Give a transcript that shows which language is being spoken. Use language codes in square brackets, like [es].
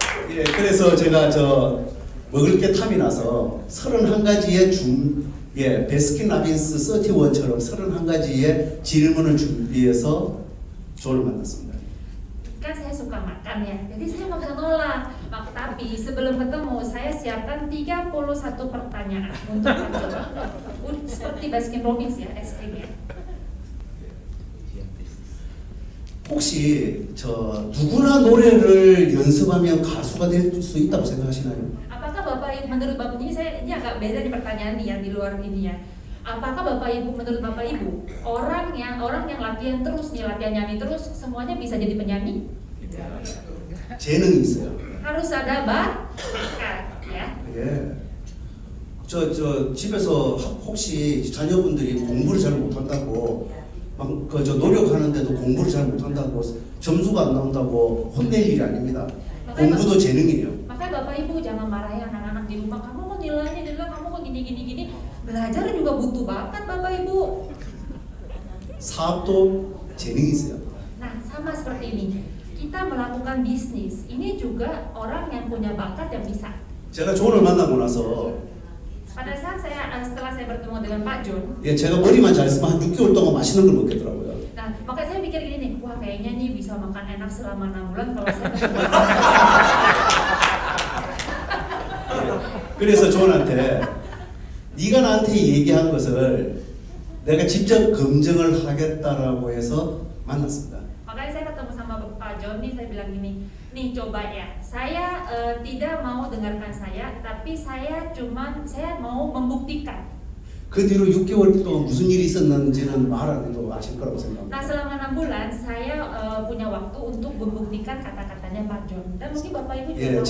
[ko] 예, 그래서 제가 먹을 게 탐이 나서 31가지의 베스킨라빈스 31처럼 31가지의 질문을 준비해서 존을 만났습니다. [id] Kan saya suka makan ya, jadi saya nggak bisa nolak. Tapi sebelum ketemu saya siapkan 31 pertanyaan untuk Pak John. Seperti Baskin Robbins ya, es krim ya. [ko] 혹시 누구나 노래를 연습하면 가수가 될 수 있다고 생각하시나요? [id] Apakah Bapak Ibu menurut Bapak ini agak beda nih pertanyaan nih yang di luar ini ya. Apakah Bapak Ibu menurut Bapak Ibu orang yang latihan terus nih, latihan nyanyi terus semuanya bisa jadi penyanyi? [ko] 재능이 있어요. [id] Harus ada bakat ya. [ko] 예. 집에서 혹시 자녀분들이 공부를 잘 못한다고 노력하는데도 공부를 잘 못한다고 점수가 안 나온다고 혼낼 일이 아닙니다. 공부도 재능이에요. [id] Makanya Bapak Ibu jangan marahi anak-anak di rumah. Kamu kok nilainya jelek, kamu kok gini. Belajar juga butuh bakat Bapak Ibu. [ko] 사업도 재능이 있어요. [id] Nah, sama seperti ini. Kita melakukan bisnis. Ini juga orang yang punya bakat yang bisa. [ko] 제가 존을 만나고 나서 [id] Pada saat setelah saya bertemu dengan Pak John, [ko] 제가 머리만 잘했으면 한 6개월 동안 맛있는 걸 먹겠더라고요. [id] nah makanya saya pikir gini nih, wah kayaknya nih bisa makan enak selama 6 bulan kalau saya ketemu. [ko] 그래서 존한테 네가 나한테 얘기한 것을 내가 직접 검증을 하겠다라고 해서 만났습니다. [id] Makanya saya ketemu sama Pak John nih, saya bilang gini, nih coba ya, saya tidak mau dengarkan saya, tapi saya mau membuktikan. [ko] 그 뒤로 6개월 동안 무슨 일이 있었는지는 말 안 해도 아실 거라고 생각합니다. [id] Nah selama 6 bulan saya punya waktu untuk membuktikan kata-katanya Pak John. Dan mungkin Bapak Ibu juga tahu.